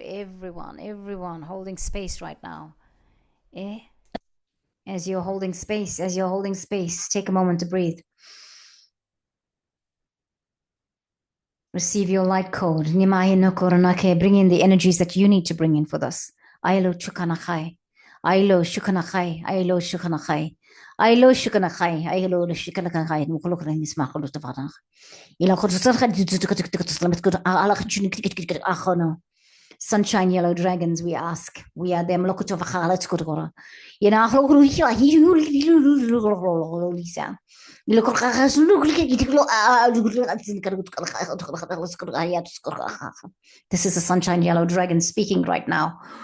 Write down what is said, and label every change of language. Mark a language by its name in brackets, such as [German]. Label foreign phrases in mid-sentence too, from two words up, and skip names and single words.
[English] Everyone holding space right now. As you're holding space, take a moment to breathe. Receive your light code. Bring in the energies that you need to bring in for this. Ailo chukanachai. Ailo shukanachai. Ailo shukanachai. Ailo shukanachai. Ailo shukanachai. Mukulukra nismachulu tavarach. Sunshine yellow dragons, we ask. We are them. This is a sunshine yellow dragon speaking right now.